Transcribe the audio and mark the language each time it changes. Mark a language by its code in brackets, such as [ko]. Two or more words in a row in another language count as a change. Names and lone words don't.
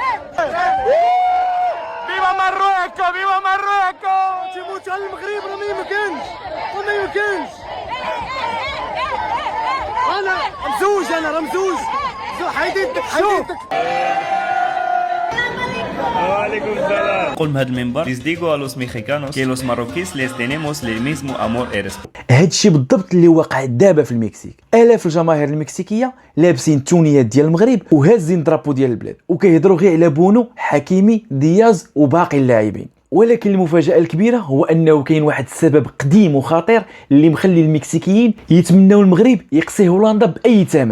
[ar] فيفا ماروكو فيفا ماروكو تيموت على المغرب راه ما يمكنش انا راه مزوج حيدتك وعليكم السلام. قول من هذا المنبر [es] les digo a los mexicanos que los marroquíes les tenemos el mismo amor y respeto. [ar] هادشي بالضبط اللي واقع دابا في المكسيك. الاف الجماهير المكسيكيه لابسين التونيات ديال المغرب وهازين درابو ديال البلاد وكيهضروا غير على بونو، حكيمي، دياز وباقي اللاعبين. ولكن المفاجاه الكبيره هو انه كاين واحد السبب قديم وخطير اللي مخلي المكسيكيين يتمناو المغرب يقصي هولندا باي ثمن.